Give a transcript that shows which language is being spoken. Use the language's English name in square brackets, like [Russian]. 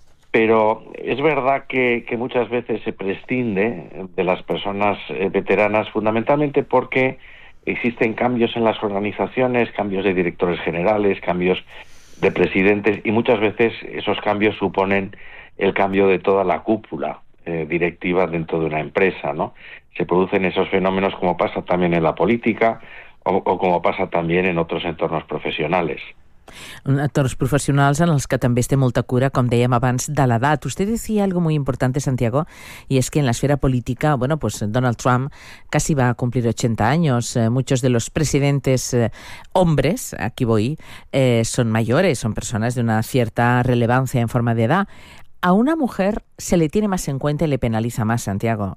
[Spanish] Pero es verdad que muchas veces se prescinde de las personas veteranas, fundamentalmente porque existen cambios en las organizaciones, cambios de directores generales, cambios de presidentes, y muchas veces esos cambios suponen el cambio de toda la cúpula directiva dentro de una empresa, ¿no? Se producen esos fenómenos, como pasa también en la política o como pasa también en otros entornos profesionales. [Catalan] Entornos professionals en els que també es té molta cura, com dèiem abans, de l'edat. [Spanish] Usted decía algo muy importante, Santiago, y es que en la esfera política, bueno, pues Donald Trump casi va a cumplir 80 años. Muchos de los presidentes hombres, aquí voy, son mayores, son personas de una cierta relevancia en forma de edad. A una mujer se le tiene más en cuenta y le penaliza más, Santiago.